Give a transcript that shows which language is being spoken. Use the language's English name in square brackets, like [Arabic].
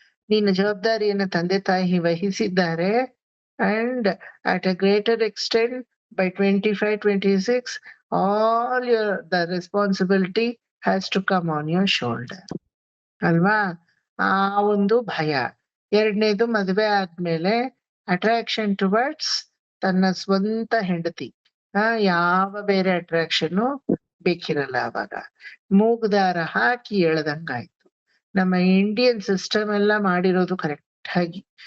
[Kannada] ನಿನ್ನ ಜವಾಬ್ದಾರಿಯನ್ನು ತಂದೆ ತಾಯಿ ವಹಿಸಿದ್ದಾರೆ. [English] And at a greater extent by 25, 26 all the responsibility has to come on your shoulder. [Kannada] ಅಲ್ವಾ? ಆ ಒಂದು ಭಯ. ಎರಡನೇದು ಮದುವೆ ಆದ್ಮೇಲೆ [English] attraction towards [Kannada] ತನ್ನ ಸ್ವಂತ ಹೆಂಡತಿ. ಯಾವ ಬೇರೆ ಅಟ್ರಾಕ್ಷನ್ ಬೇಕಿರಲ್ಲ ಅವಾಗ. ಮೂಗ್ದಾರ ಹಾಕಿ ಎಳ್ದಂಗಾಯ್ತು. ನಮ್ಮ ಇಂಡಿಯನ್ ಸಿಸ್ಟಮ್ ಎಲ್ಲ ಮಾಡಿರೋದು ಕರೆಕ್ಟ್ ಆಗಿ.